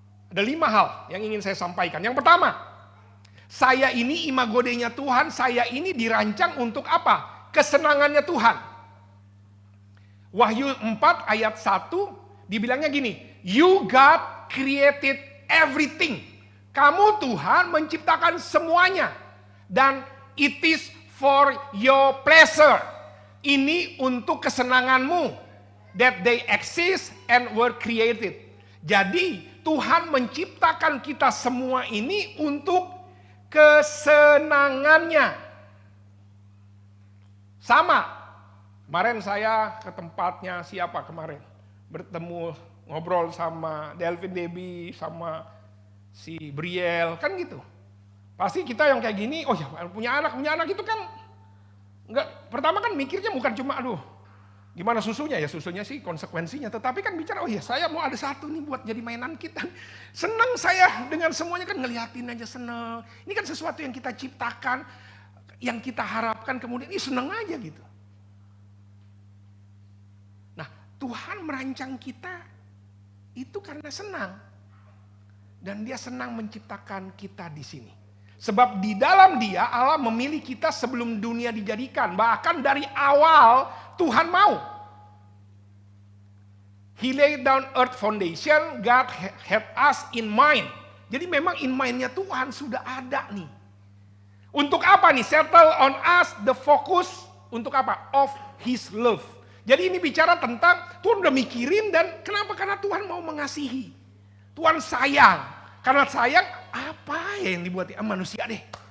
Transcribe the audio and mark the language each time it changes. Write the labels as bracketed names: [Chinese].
[Indonesian] Ada 5 hal yang ingin saya sampaikan. Yang pertama, saya ini imago Dei-nya Tuhan, saya ini dirancang untuk apa? Kesenangannya Tuhan. Wahyu 4 ayat 1 dibilangnya gini, [English] you God created everything. [Indonesian] Kamu Tuhan menciptakan semuanya. Dan [English] it is for your pleasure. [Indonesian] Ini untuk kesenanganmu. [English] That they exist and were created. [Indonesian] Jadi Tuhan menciptakan kita semua ini untuk kesenangannya. Sama. Kemarin saya ke tempatnya siapa kemarin? Bertemu, ngobrol sama Delvin Debbie, sama si Briel, kan gitu. Pasti kita yang kayak gini, oh ya punya anak itu kan Enggak, pertama kan mikirnya bukan cuma aduh gimana susunya, ya susunya sih konsekuensinya. Tetapi kan bicara, oh ya saya mau ada satu nih buat jadi mainan kita. Senang saya dengan semuanya, kan ngeliatin aja seneng. Ini kan sesuatu yang kita ciptakan, yang kita harapkan, kemudian ini seneng aja gitu. Nah, Tuhan merancang kita itu karena senang. Dan dia senang menciptakan kita di sini. Sebab di dalam dia Allah memilih kita sebelum dunia dijadikan. Bahkan dari awal Tuhan mau. [English] He laid down earth foundation, God had us in mind. [Indonesian] Jadi memang in mind-nya Tuhan sudah ada nih. Untuk apa nih? [English] Settle on us, the focus [Indonesian] untuk apa? [English] Of His love. [Indonesian] Jadi ini bicara tentang Tuhan udah mikirin, dan kenapa? Karena Tuhan mau mengasihi. Tuhan sayang. Karena sayang, apa yang dibuat manusia deh.